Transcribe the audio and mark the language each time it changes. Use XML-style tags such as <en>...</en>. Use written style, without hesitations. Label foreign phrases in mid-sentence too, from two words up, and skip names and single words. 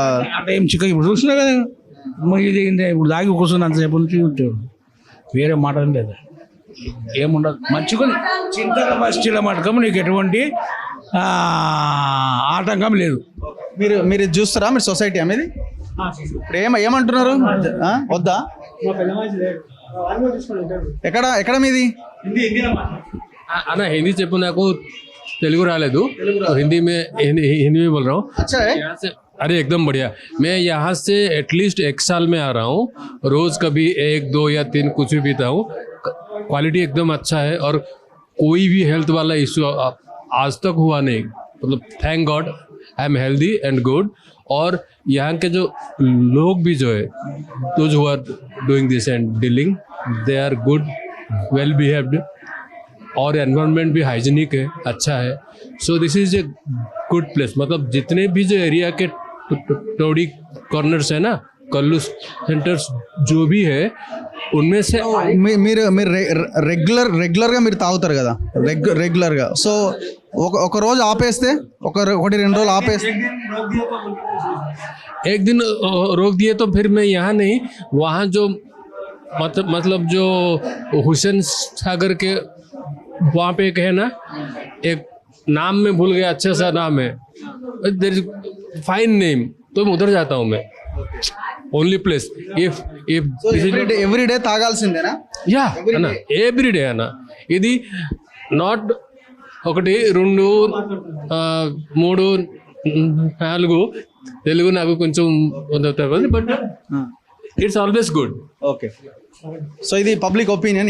<te>అంటే ఏం చిక్కగా ఇప్పుడు చూస్తున్నా కదా, ఇది ఇప్పుడు దాగి కూర్చుని అంతసేపు నుంచి ఉంటాడు, వేరే మాట లేదు, ఏముండదు మంచిగా చింతల మస్టిల మటకం నీకు ఎటువంటి ఆటంకం లేదు. మీరు చూస్తారా? మీరు సొసైటీ అనేది ఇప్పుడు ఏమంటున్నారు? వద్దా? ఎక్కడ మీది? అన్న हिंदी చెప్పు, నాకు తెలుగు రాలేదు,</te> <hi>हिंदी में बोल रहा हूँ. अच्छा है? अरे एकदम बढ़िया. मैं यहाँ से एटलीस्ट 1 साल में आ रहा हूँ, रोज कभी 1, 2 या 3 कुछ भी पीता हूँ. क्वालिटी एकदम अच्छा है और कोई भी हेल्थ वाला इश्यू आज तक हुआ नहीं. मतलब</hi> <en>Thank God I am healthy and good.</en> <hi>और यहाँ के जो लोग भी जो है,</hi> <en>those who are doing this and dealing, they are good, well behaved,</en> <hi>और एनवायरनमेंट भी हाइजीनिक है, अच्छा है.</hi> <en>So this is a good place.</en> <hi>मतलब जितने भी जो एरिया के</hi> <en>toddy corners</en> <hi>है ना, कल्लू सेंटर्स जो भी है, उनमें से</hi> <te>మీరు రెగ్యులర్గా మీరు తాగుతారు కదా రెగ్యులర్గా. సో ఒక రోజు ఆపేస్తే, ఒకటి 2 రోజులు ఆపేస్తే,</te> <hi>एक दिन रोक दिए तो फिर मैं यहाँ नहीं, वहाँ जो मतलब जो हुसैन सागर के वहाँ पे एक है ना, एक नाम में भूल गया, अच्छा सा नाम है,</hi> <en>there is fine name,</en> <hi>तो मैं उधर जाता हूँ मैं.</hi> <en>only place if every day</en> <te>తాగాల్సిందేనా? యా అన్న,</te> <en>every day</en> <te>అన్న. ఇది నాట్ 1, 2, 3, 4 తెలుగు నాకు కొంచెం</te> <en>but it's always good.</en> <te>ఓకే, సో ఇది</te> <en>public opinion.</en>